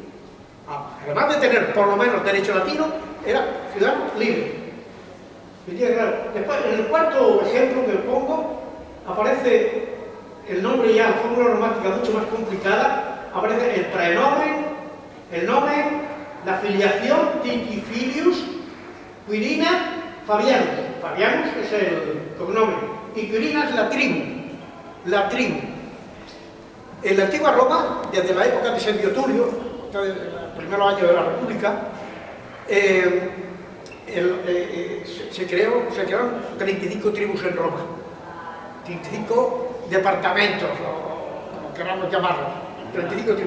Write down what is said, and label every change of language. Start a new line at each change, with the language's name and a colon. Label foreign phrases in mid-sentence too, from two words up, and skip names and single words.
Spanish: Además de tener por lo menos derecho latino, era ciudad libre. Después, en el cuarto ejemplo que pongo, aparece el nombre ya, la fórmula onomática mucho más complicada, aparece el praenomen, el nomen, la filiación, Titifilius, Quirina, Fabianus. Fabianus es el cognomen, y Quirina es la tribu. La tribu. En la antigua Roma, desde la época de Servio Tulio, de los primeros años de la República, se crearon 35 tribus en Roma, 35 departamentos, o como queramos llamarlos, 35 tribus.